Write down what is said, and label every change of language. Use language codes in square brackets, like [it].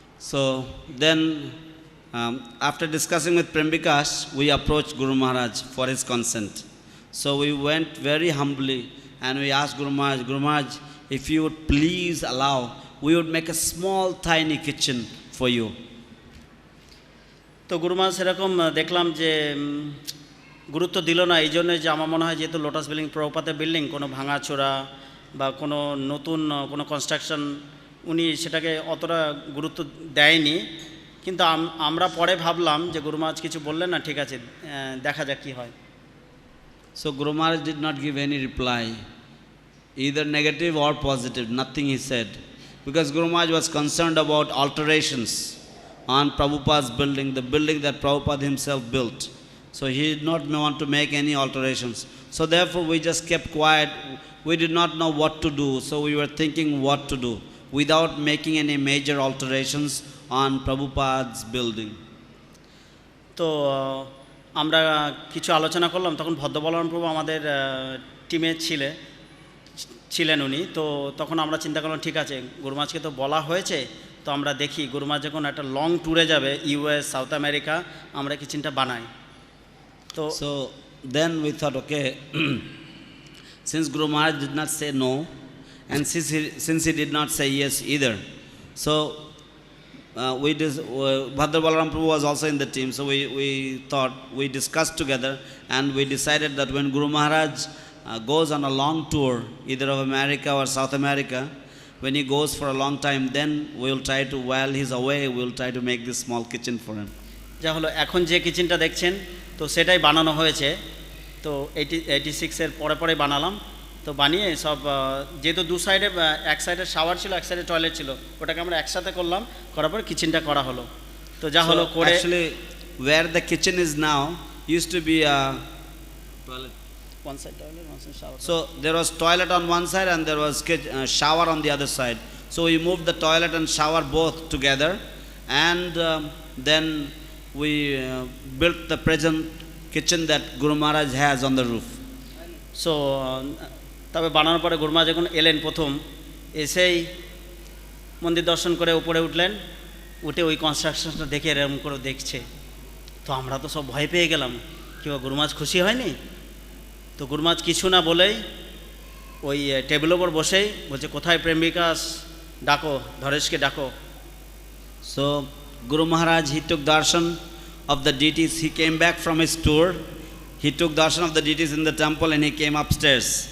[en] So then after discussing with Prem Vikas, we approached Guru Maharaj for his consent. So we went very humbly and we asked Guru Maharaj, if you would please allow, we would make a small tiny kitchen for you. [bn] তো গুরু মহারাজ সেরকম দেখলাম যে গুরুত্ব দিল না, এই জন্য যে আমার মনে হয় যেহেতু লোটাস বিল্ডিং প্রভুপাদের বিল্ডিং, কোনো ভাঙাচোরা বা কোনো নতুন কোনো কনস্ট্রাকশন উনি সেটাকে অতটা গুরুত্ব দেয়নি। কিন্তু আমরা পরে ভাবলাম যে গুরু মহারাজ কিছু বললেন না, ঠিক আছে দেখা যাক কী হয়। So Guru Maharaj did not give any reply, either negative or positive, nothing he said. Because Guru Maharaj was concerned about alterations on Prabhupada's building, the building that Prabhupada himself built. So he did not want to make any alterations. So therefore we just kept quiet. We did not know what to do. So we were thinking what to do without making any major alterations on Prabhupada's building. তো আমরা কিছু আলোচনা করলাম, তখন ভদ্রবলরাম প্রভু আমাদের টিমে ছিলেন উনি। তো তখন আমরা চিন্তা করলাম ঠিক আছে গুরু মহারাজকে তো বলা হয়েছে, তো আমরা দেখি গুরু মহারাজ যখন একটা লং ট্যুরে যাবে ইউএস, সাউথ আমেরিকা, আমরা কিচেনটা বানাই। তো [en] then we thought, okay, since Guru Maharaj did not say no, and since he did not say yes either, so Bhadra Balaram Prabhu was also in the team, so we thought, we discussed together, and we decided that when Guru Maharaj goes on a long tour, either of America or South America, when he goes for a long time, then we will try to, while he's away, we will try to make this small kitchen for him. [bn] যা হলো এখন যে কিচেনটা দেখছেন তো সেটাই বানানো হয়েছে, তো 86-এর পরে পরে বানালাম, তো বানিয়ে সব যেহেতু দু সাইডে এক সাইডে শাওয়ার ছিল এক সাইডে টয়লেট ছিল, ওটাকে আমরা একসাথে করলাম, করার পর কিচেনটা করা হলো। তো যা হলো করে [en] actually where the kitchen is now used to be a toilet. one side toilet, one side shower. So there was toilet on one side and there was shower on the other side. So we moved the toilet and shower both together, and then we built the present kitchen that Guru Maharaj has on the roof. [bn] So তবে বানানোর পরে গুরুমা যখন এলেন প্রথম এসেই মন্দির দর্শন করে উপরে উঠলেন, উঠে ওই কনস্ট্রাকশনটা দেখে এরকম করে দেখছে, তো আমরা তো সব ভয় পেয়ে গেলাম, কি গুরুমাজ খুশি হয়নি? তো গুরুমাজ কিছু না বলেই ওই টেবিলের ওপর বসেই বলছে, কোথায় প্রেম বিকাশ, ডাকো, ধরেশকে ডাকো। [en] So Guru Maharaj, he took darshan of the deities. He came back from his tour. He took darshan of the deities in the temple and he came upstairs.